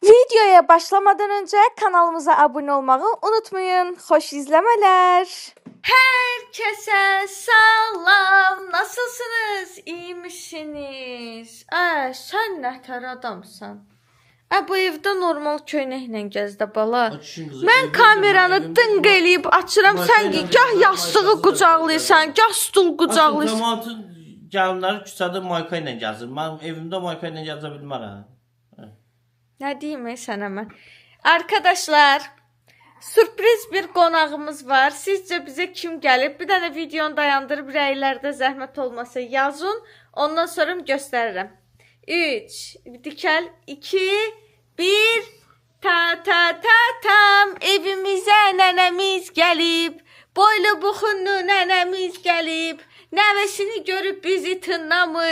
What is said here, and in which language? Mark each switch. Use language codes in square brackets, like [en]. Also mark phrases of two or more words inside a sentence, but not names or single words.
[tr] Videoya başlamadan önce kanalımıza abone olmayı unutmayın. Hoş izlemeler. Herkese salam. Nasılsınız? İyi misiniz? [az] Sen nətər adamsan? Bu evdə normal köynəklə gəzdə bala. Mən kameranı dınq eləyib açıram. Sən gah yastığı qucaqlayırsan, gah stul qucaqlayırsan. Cəmaatın gəlinləri küçədə mayka ilə gəzir. Mən evimdə mayka ilə gəzə bilmərəm. [tr] Ne diyeyim sana mən? Arkadaşlar, sürpriz bir [az] qonağımız var. [tr] Sizce bize kim gəlib? [az] Bir dənə videonu dayandırıb rəylərdə zəhmət olmasa yazın. Ondan sonra göstərirəm. 3, dikəl, 2, 1, tam evimizə nənəmiz gəlib. Boylu buxunlu nənəmiz gəlib. Nəvəsini görüb bizi tınlamır.